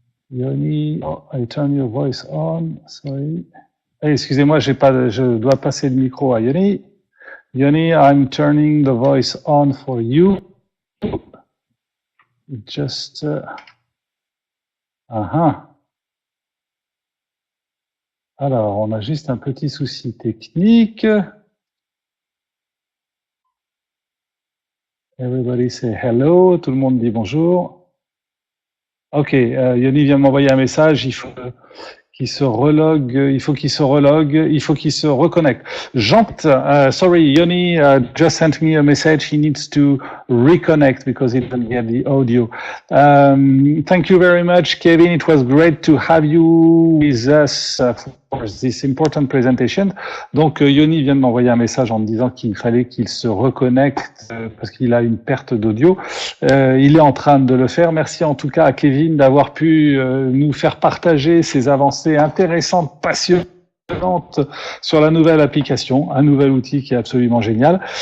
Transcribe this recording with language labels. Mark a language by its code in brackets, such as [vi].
[en] Yoni, I turn your voice on, sorry. [fr] Excusez-moi, je dois passer le micro à Yoni. [en] Yoni, I'm turning the voice on for you. [fr] Just, Alors, on a juste un petit souci technique. [en] Everybody say hello. [fr] Tout le monde dit bonjour. Ok, Yoni vient m'envoyer un message. Il faut qu'il se relogue. Il faut qu'il se reconnecte. [en] Sorry, Yoni just sent me a message. He needs to reconnect because he didn't get the audio. Thank you very much, Kevin. It was great to have you with us for this important presentation. [fr] Donc, Yoni vient de m'envoyer un message en me disant qu'il fallait qu'il se reconnecte parce qu'il a une perte d'audio. Il est en train de le faire. Merci en tout cas à Kevin d'avoir pu nous faire partager ses avancées intéressantes, passionnantes sur la nouvelle application, un nouvel outil qui est absolument génial.